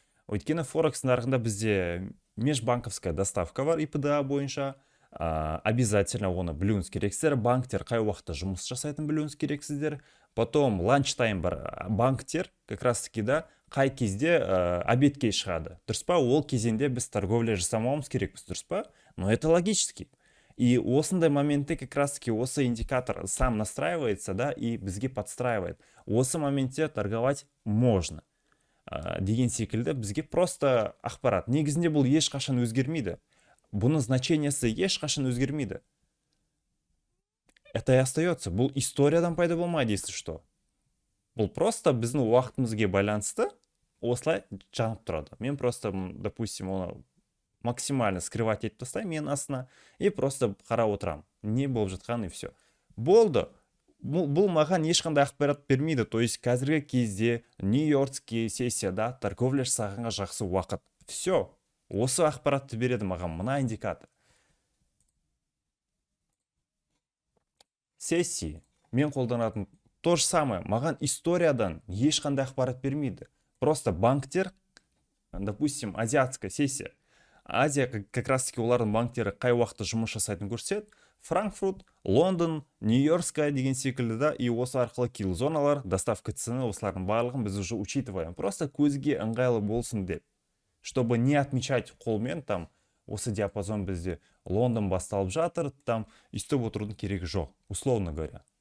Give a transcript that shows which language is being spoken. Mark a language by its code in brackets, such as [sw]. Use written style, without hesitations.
[kk] Өйткені Форекс нарығында бізде межбанковская доставка бар ИПДА бойынша. Обязательно оны білуіңіз керексіздер. Банктер қай уақытта жұмыс жасайтын білуіңіз керексіздер. Потом ланчтайм бар. Банктер как раз таки да қай кезде обедке шығады. Дұрыс па? Ол кезеңде біз торговля жасамауымыз керекпіз, дұрыс па? [ru] Но это логически. И осындай моментте как раз таки осы индикатор сам настраивается, да, и бізге подстраивает. [kk] Осы моментте торговать можно. Деген секілді бізге просто ақпарат. Негізінде бұл ешқашан өзгермейді. Бұның значениесі ешқашан өзгермейді. Это и остается. Бұл историядан пайда болмайды, если что. Бұл просто біздің уақытымызге байланысты осылай жанып тұрады. Мен просто, допустим, оны максимально скрывать етіп тастаймын мен астына и просто қарап отырамын. Не болып жатқан и все. Болды. Бұл маған ешқандай ақпарат бермейді. То есть қазіргі кезде Нью-Йоркский сессияда торговля жасағанға жақсы уақыт. Все. Осы ақпаратты береді маған мына индикатор. Сессии мен қолданатын то же самое. Маған историядан ешқандай ақпарат бермейді. [ru] Просто банктер, допустим, азиатская сессия. [kk] Азия как раз таки олардың банктері қай уақытта жұмыс жасайтын көрсетеді. Франкфурт, Лондон, Нью-Йоркская деген секілді да, и осы арқылы килзоналар, доставка цены, осылардың барлығын біз уже учитываем. Просто көзге ыңғайлы болсын деп. Чтобы не отмечать қолмен, там, осы диапазон бізде Лондон басталып жатыр, там, істеп отырудың керегі жоқ, условно говоря.